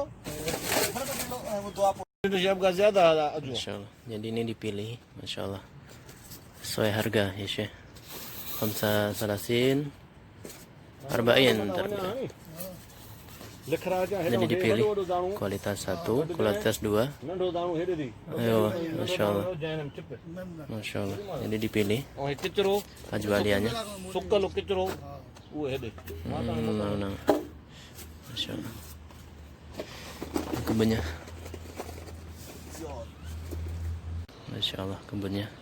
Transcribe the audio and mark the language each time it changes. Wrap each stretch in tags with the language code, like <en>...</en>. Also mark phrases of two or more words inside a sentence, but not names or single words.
<ar>Indonesia bukan ziyada hada ajwa. Masya Allah.</ar> <id>Jadi ini dipilih,</id> <ar>Masya Allah,</ar> <id>sesuai harga ya Syekh. 35 arba'in terpilih. Jadi dipilih kualitas 1, kualitas 2.</id> <sd>नंढो दाणो हेॾे दी</sd> <id>Ayo,</id> <ar>Masya Allah,</ar> <sd>जैनम चिप</sd> <ar>Masya Allah.</ar> <id>Jadi dipilih</id> <sd>ऐं किचरो</sd> <id>penjualiannya.</id> <sd>सुकल किचरो उहो हेॾे</sd> <id>Nah.</id> <ar>Masya Allah.</ar> <id>Kebunnya.</id> <ar>Masya Allah</ar> <id>kebunnya.</id>